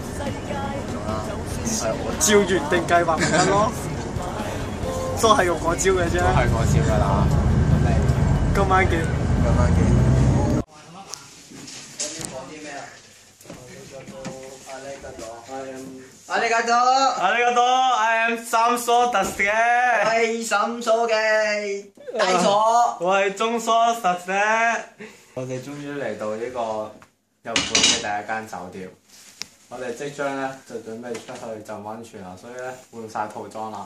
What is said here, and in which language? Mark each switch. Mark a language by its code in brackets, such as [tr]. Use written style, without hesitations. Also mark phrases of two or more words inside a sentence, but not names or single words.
[yue] 係我照原定計劃咪得咯，都係用嗰招嘅啫。都係嗰招㗎啦。今晚見。 [ja] ありがとう。ありがとう。 [en] I am [yue] 三傻特嘅。我係三傻嘅大傻。我係中傻特嘅。我哋終於嚟到呢個日本嘅第一間酒店。我哋即將咧就準備出去浸溫泉啦，所以咧換晒套裝啦。